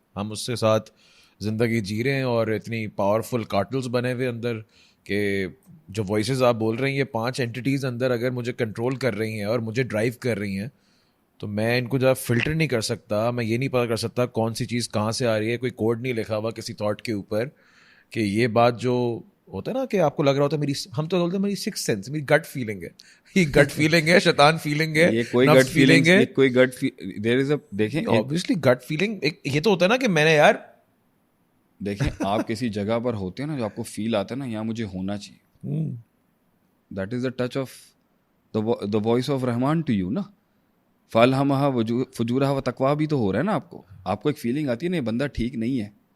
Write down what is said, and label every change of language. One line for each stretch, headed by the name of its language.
Urdu: ہم اس کے ساتھ زندگی جی رہے ہیں, اور اتنی پاورفل کارٹلز بنے ہوئے اندر کہ جو وائسز آپ بول رہے ہیں, یہ 5 اینٹیز اندر اگر مجھے کنٹرول کر رہی ہیں اور مجھے ڈرائیو کر رہی ہیں, تو میں ان کو جو فلٹر نہیں کر سکتا. میں یہ نہیں پتا کر سکتا کون سی چیز کہاں سے آ رہی ہے. کوئی کوڈ نہیں لکھا ہوا کسی تھاٹ کے اوپر کہ یہ بات جو ہوتا ہے نا کہ آپ کو لگ رہا ہوتا ہے میری, ہم تو بولتے ہیں میری 6th سینس, میری گٹ فیلنگ ہے. یہ گٹ فیلنگ ہے, شیطان فیلنگ ہے, یہ کوئی گٹ فیلنگ ہے, کوئی گٹ دیر از اے, دیکھیں obviously گٹ فیلنگ یہ تو ہوتا ہے نا کہ میں نے یار دیکھیں آپ کسی جگہ پر ہوتے ہیں نا جو آپ کو فیل آتا ہے نا یہاں مجھے ہونا چاہیے,
English: that is the touch of the voice of Rahman to you
Urdu: نا.
Arabic: فَأَلْهَمَهَا فُجُورَهَا وَتَقْوَاهَا
Urdu: بھی تو ہو رہا ہے نا آپ کو ایک فیلنگ آتی ہے نا یہ بندہ ٹھیک نہیں ہے.